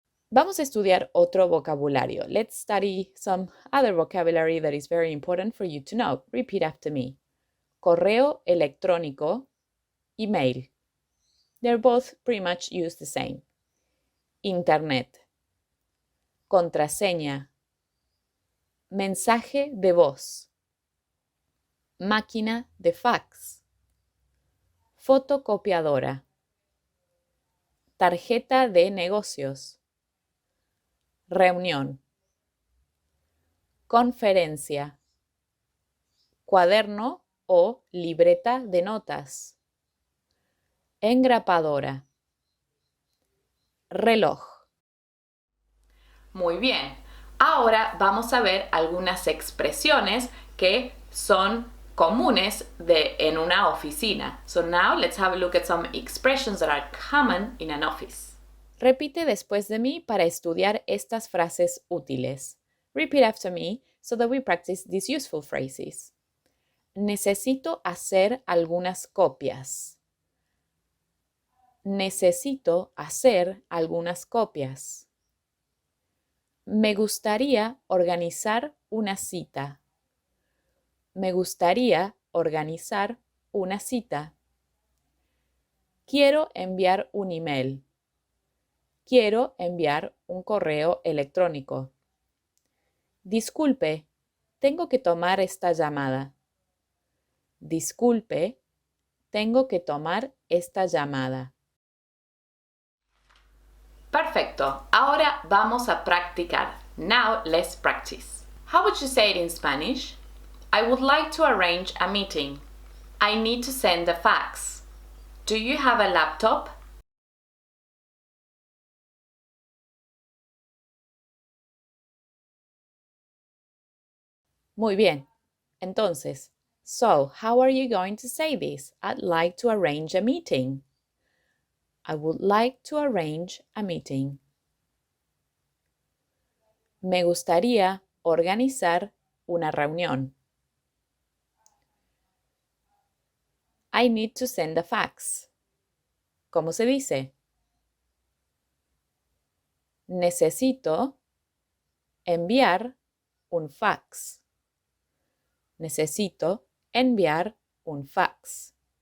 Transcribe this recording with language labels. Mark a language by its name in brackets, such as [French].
[Spanish] Vamos a estudiar otro vocabulario. [English] Let's study some other vocabulary that is very important for you to know. Repeat after me. [Spanish] Correo electrónico, email. [English] They're both pretty much used the same. [Spanish] Internet. Contraseña. Mensaje de voz. Máquina de fax. Fotocopiadora. Tarjeta de negocios. Reunión. Conferencia. Cuaderno o libreta de notas. Engrapadora. Reloj. Muy bien. Ahora vamos a ver algunas expresiones que son comunes en una oficina. [English] So now let's have a look at some expressions that are common in an office. [Spanish] Repite después de mí para estudiar estas frases útiles. [English] Repeat after me so that we practice these useful phrases. [Spanish] Necesito hacer algunas copias. Necesito hacer algunas copias. Me gustaría organizar una cita. Me gustaría organizar una cita. Quiero enviar un email. Quiero enviar un correo electrónico. Disculpe, tengo que tomar esta llamada. Disculpe, tengo que tomar esta llamada. Perfecto. Ahora vamos a practicar. [English] Now let's practice. How would you say it in Spanish? I would like to arrange a meeting. I need to send a fax. Do you have a laptop? [Spanish] Muy bien. Entonces, [English] so how are you going to say this? I'd like to arrange a meeting. I would like to arrange a meeting. [Spanish] Me gustaría organizar una reunión. [English] I need to send a fax. [Spanish] ¿Cómo se dice? Necesito enviar un fax. Necesito enviar un fax?